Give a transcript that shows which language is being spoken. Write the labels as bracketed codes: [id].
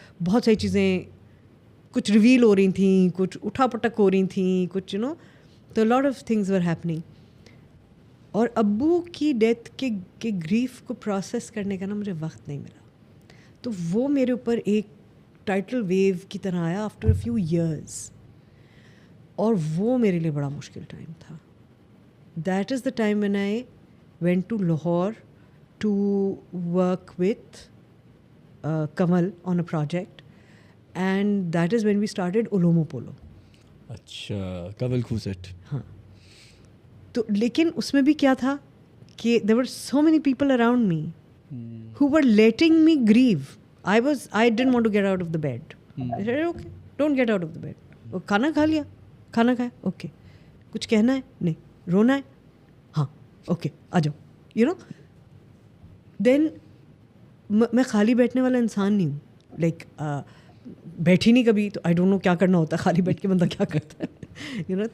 [ur] بہت ساری چیزیں کچھ ریویل ہو رہی تھیں, کچھ اٹھا پٹک ہو رہی تھیں, کچھ یو نو, تو [en] Lot of things were happening. [ur] اور ابو کی ڈیتھ کے گریف کو پروسیس کرنے کا نا مجھے وقت نہیں ملا. تو وہ میرے اوپر ایک ٹائٹل ویو کی طرح آیا آفٹر اے فیو ایئرز, اور وہ میرے لیے بڑا مشکل ٹائم تھا. [en] That is the time when I went to Lahore to work with Kamal on a project, and that is when we started Olomo Polo. [ur] اچھا, Kamal Khusat. ہاں. تو لیکن اس میں بھی کیا تھا کہ [en] there were so many people around me who were letting me grieve. I didn't want to get out of the bed. I said, okay, don't get out of the bed. [ur] کھانا کھا لیا, کھانا کھایا, اوکے, کچھ کہنا ہے, نہیں, رونا ہے, ہاں, اوکے, آ جاؤ, یو نو. دین میں خالی بیٹھنے والا انسان نہیں ہوں. لائک بیٹھی نہیں کبھی, تو [en] I don't know [ur] کیا کرنا ہوتا ہے خالی بیٹھ کے بندہ کیا کرتا ہے, یو نو.